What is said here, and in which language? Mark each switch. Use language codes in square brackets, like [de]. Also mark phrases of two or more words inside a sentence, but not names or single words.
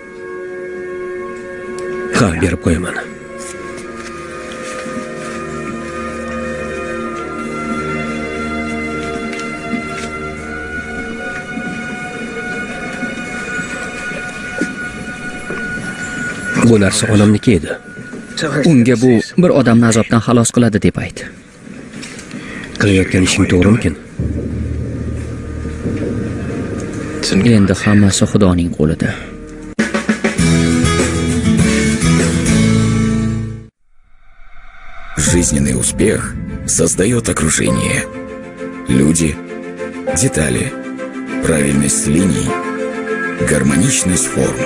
[uz] Ha, berib qo'yaman. Bu narsa onamniki edi. Unga bu bir odamni azobdan xalos qiladi deb ayt. Qilayotgan ishing to'g'rimikin? Endi hammasi Xudoning qo'lida. [ru] Жизненный успех создает окружение. Люди, детали, правильность линий, гармоничность форм.